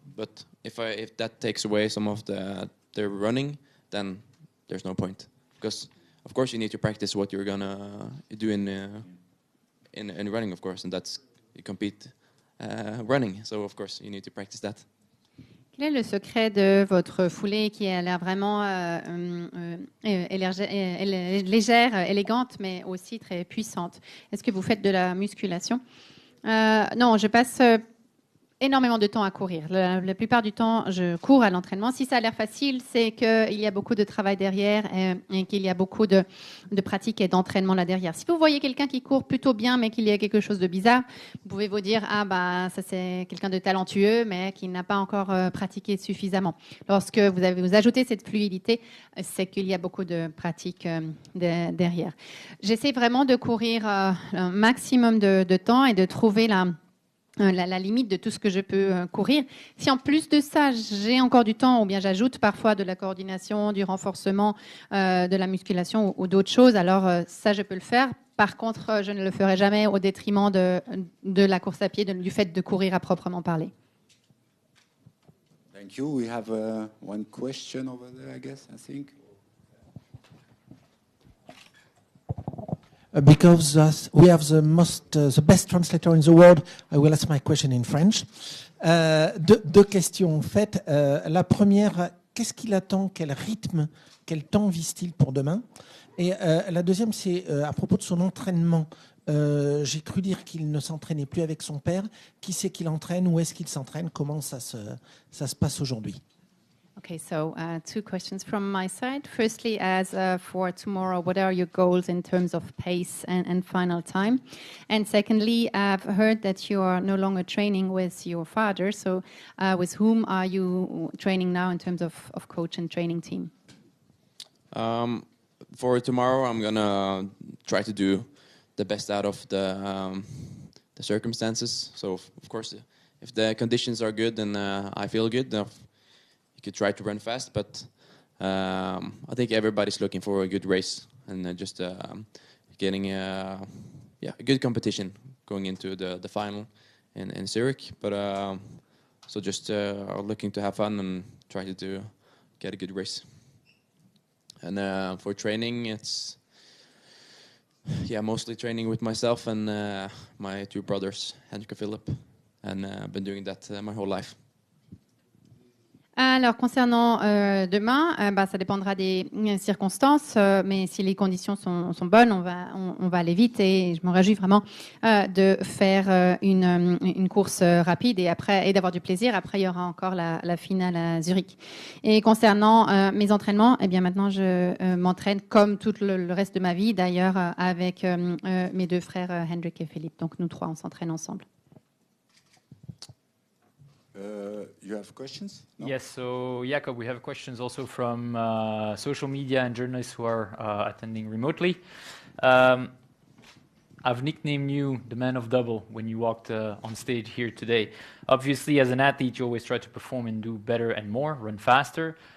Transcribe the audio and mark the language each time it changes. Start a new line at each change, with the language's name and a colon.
English: But if that takes away some of the running, then there's no point, because of course you need to practice what you're gonna do in running, of course, and that's you compete running, so of course you need to practice that.
French: Quel est le secret de votre foulée qui a l'air vraiment légère, élégante, mais aussi très puissante? Est-ce que vous faites de la musculation? Non, je passe énormément de temps à courir. La plupart du temps, je cours à l'entraînement. Si ça a l'air facile, c'est qu'il y a beaucoup de travail derrière et qu'il y a beaucoup de pratique et d'entraînement là derrière. Si vous voyez quelqu'un qui court plutôt bien, mais qu'il y a quelque chose de bizarre, vous pouvez vous dire « Ah, bah, ça c'est quelqu'un de talentueux, mais qui n'a pas encore pratiqué suffisamment. » Lorsque vous ajoutez cette fluidité, c'est qu'il y a beaucoup de pratique derrière. J'essaie vraiment de courir un maximum de temps et de trouver la limite de tout ce que je peux courir. Si en plus de ça, j'ai encore du temps, ou bien j'ajoute parfois de la coordination, du renforcement, de la musculation ou d'autres choses, alors ça, je peux le faire. Par contre, je ne le ferai jamais au détriment de la course à pied, du fait de courir à proprement parler.
English: Thank you. We have one question over there, I guess, I think. Because we have the best translator in the world, I will ask my question in French.
French: Deux questions en fait. La première, qu'est-ce qu'il attend, quel rythme, quel temps vise-t-il pour demain? Et la deuxième, c'est à propos de son entraînement. J'ai cru dire qu'il ne s'entraînait plus avec son père. Qui c'est qui l'entraîne? Où est-ce qu'il s'entraîne? Comment ça se passe aujourd'hui?
English: Okay, so two questions from my side. Firstly, as for tomorrow, what are your goals in terms of pace and final time? And secondly, I've heard that you are no longer training with your father. So with whom are you training now in terms of coach and training team? For tomorrow, I'm going to try to do the best out of the circumstances. So, of course, if the conditions are good and I feel good, you could try to run fast, but I think everybody's looking for a good race and just getting a good competition going into the final in Zurich. But so just looking to have fun and try to get a good race. And for training, it's mostly training with myself and my two brothers, Henrik and Philip, and I've been doing that my whole life.
French: Alors, concernant demain, ça dépendra des circonstances, mais si les conditions sont bonnes, on va aller vite et je me réjouis vraiment de faire une course rapide et d'avoir du plaisir. Après, il y aura encore la finale à Zurich. Et concernant mes entraînements, eh bien maintenant, je m'entraîne comme tout le reste de ma vie, d'ailleurs, avec mes deux frères Henrik et Philippe. Donc, nous trois, on s'entraîne ensemble.
English: You have questions? No? Yes, so Jakob, we have questions also from social media and journalists who are attending remotely. I've nicknamed you the man of double when you walked on stage here today. Obviously, as an athlete, you always try to perform and do better and more, run faster.